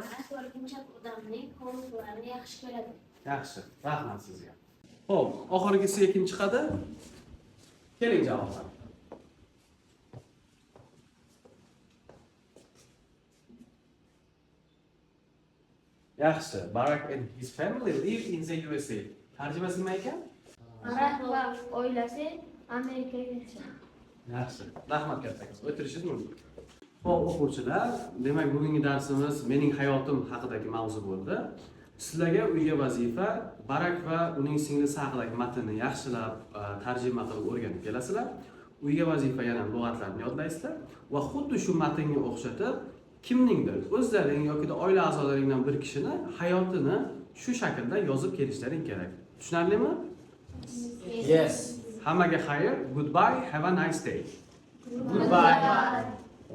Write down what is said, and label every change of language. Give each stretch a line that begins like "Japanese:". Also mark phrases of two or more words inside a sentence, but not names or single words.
Uzbek: Ko'rgincha odamning hovlilarini yaxshi ko'radi. Yaxshi. Rahmat sizga. Xo'p, oxirgisiga kim chiqadi? Keling javoblar. Yaxshi.
English: Barack and his family live in the USA.
Uzbek: Tarjimasi nima ekan? Barak va oilasi Amerikaga yashaydi. Yaxshi. Rahmat kattakiz. O'tirishingiz mumkin. Xo'p, o'quvchilar, demak bugungi darsimiz mening hayotim haqidagi mavzu bo'ldi. Sizlarga uyga vazifa Barack va uning singlisi haqidagi matnni yaxshilab tarjima qilib o'rganib kelasizlar. Uyga vazifa yana lug'atlarni yodlaysizlar va xuddi shu matnga o'xshatib kimningdir o'zlaring yoki oila a'zolaringdan bir kishini hayotini shu shaklda yozib kelishlaring kerak. Tushunarlimi?
English: Yes.
Uzbek: Hammaga xayr.
English: Goodbye. Have a nice day. Goodbye.